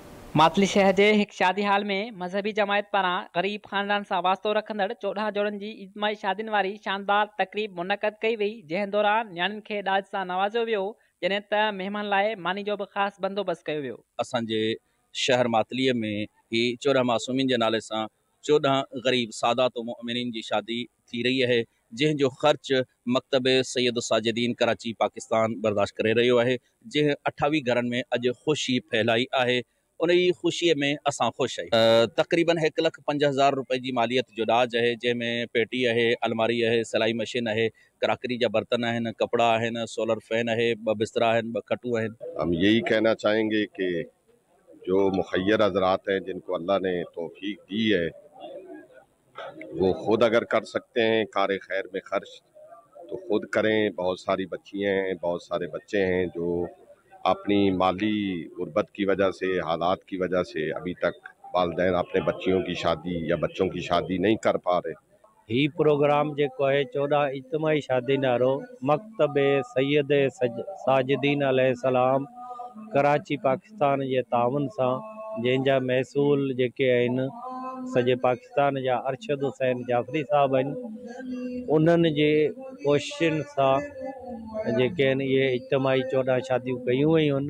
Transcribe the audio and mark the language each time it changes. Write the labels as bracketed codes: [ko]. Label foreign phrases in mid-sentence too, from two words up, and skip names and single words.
[sd] मातली शहर के एक शादी हाल में मजहबी जमायत पारां गरीब खानदान से वास्तो रखंदड़ 14 जोड़न की इज्तिमाही शादियुनि वारी शानदार तकरीब मुनक़द कई वई, जंहिं दौरान न्याणियुनि खे ॾाज सां नवाज़ियो वियो, जॾहिं त महिमान लाइ मानी जो भी ख़ास बंदोबस्त कयो वियो। असांजे शहर मातलीअ में ही 14 मासूमिन के नाले से 14 गरीब सादात मोमिनीन की शादी थी रही है, जंहिंजो ख़र्च मकतब सैयद साजिदीन कराची पाकिस्तान बर्दाश्त करे रहियो आहे, जंहिं 28 घरनि में अॼु ख़ुशी फैलाई आहे। उन ख़ुशी में असां ख़ुश आहियूं। तक़रीबन 1,05,000 रुपए की मालियत जो ॾाज है, जंहिंमें पेटी है, अलमारी है, सिलाई मशीन है, क्राकरी जा बर्तन हैं, कपड़ा हैं, [en] solar fan [sd] है, 2 बिस्तरा हैं, 2 खटू हैं। [ur] ہم یہی کہنا چاہیں گے کہ جو مخیر حضرات ہیں، جنکو اللہ نے توفیق دی ہے، وہ خود اگر کر سکتے ہیں کار خیر میں خرچ تو خود کریں. بہت ساری بچیاں ہیں، بہت سارے بچے ہیں جو اپنی مالی غربت کی وجہ سے، حالات کی وجہ سے ابھی تک والدین اپنے بچیوں کی شادی یا بچوں کی شادی نہیں کر پا رہے. [sd] ही प्रोग्राम जो है 14 इज्तिमाही शादी नारो मकतब सैयद साजिदीन अलैहिस्सलाम कराची पाकिस्तान के तावन से, जंहिंजा महसूल जेके आहिनि सॼे पाकिस्तान जा अरशद हुसैन जाफ़री साहब आहिनि, उन्हनि जे कोशिशुनि सां जेके आहिनि इहे इज्तिमाही 14 शादियूं कयूं वयूं आहिनि।